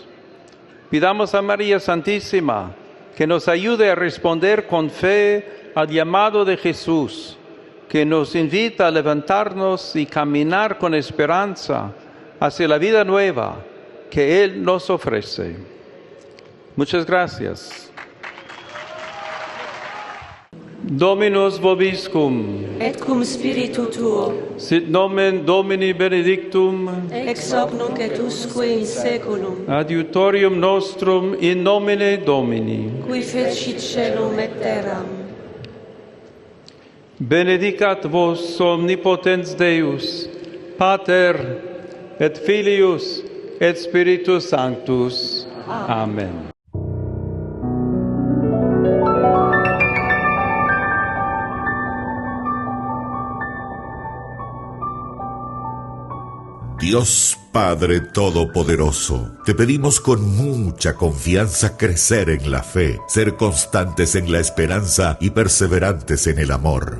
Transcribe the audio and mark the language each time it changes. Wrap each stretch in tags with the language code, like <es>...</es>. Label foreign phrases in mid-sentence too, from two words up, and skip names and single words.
<es>Pidamos a María Santísima que nos ayude a responder con fe al llamado de Jesús, que nos invita a levantarnos y caminar con esperanza hacia la vida nueva que Él nos ofrece. Muchas gracias.</es> <la>Dominus vobiscum. Et cum spiritu tuo. Sit nomen Domini benedictum. Ex hoc nunc et usque in saeculum. Adiutorium nostrum in nomine Domini. Qui fecit caelum et terram. Benedicat vos omnipotens Deus, Pater et Filius et Spiritus Sanctus. Amen.</la> <es>Dios Padre Todopoderoso, te pedimos con mucha confianza crecer en la fe, ser constantes en la esperanza y perseverantes en el amor.</es>